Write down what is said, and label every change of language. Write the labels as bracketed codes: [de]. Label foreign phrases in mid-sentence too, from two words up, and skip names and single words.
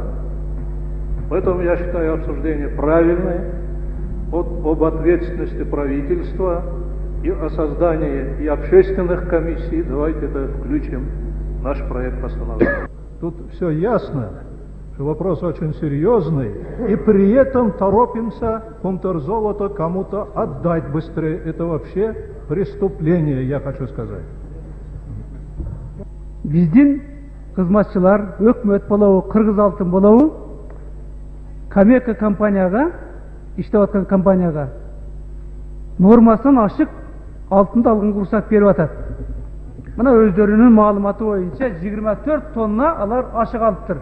[ru] Поэтому я считаю обсуждение правильное об ответственности правительства и о создании и общественных комиссий. Давайте это включим в наш проект постановления. Тут все ясно, что вопрос очень серьезный, и при этом торопимся контрзолото кому-то отдать быстрее. Это вообще преступление, я хочу сказать. [ky] Биздин кызматчылар, өкмөт болобу, Кыргыз-Алтын болобу, Камека компанияга, иштеп аткан компанияга нормасын ашык алтынды алганга уруксат берип атат. Мына өздөрүнүн маалыматы боюнча 24 тонна алар ашык алыптыр.